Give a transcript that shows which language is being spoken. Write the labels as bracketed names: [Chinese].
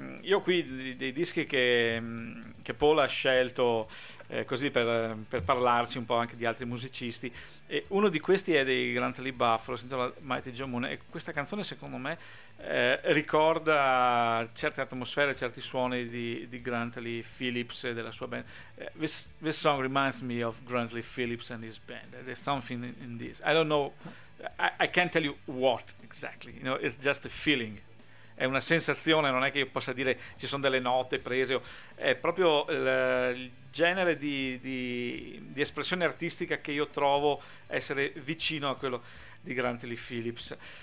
[Italian] Io qui dei dischi che Paul ha scelto così per parlarci un po' anche di altri musicisti, e uno di questi è dei Grant Lee Buffalo, si intitola Mighty Joe Moon, e questa canzone secondo me ricorda certe atmosfere, certi suoni di Grant Lee Phillips e della sua band. [English] This song reminds me of Grant Lee Phillips and his band. There's something in this, I don't know, I can't tell you what exactly, you know, it's just a feeling. [Italian] È una sensazione, non è che io possa dire ci sono delle note prese. È proprio il genere di espressione artistica che io trovo essere vicino a quello di Grant Lee Phillips.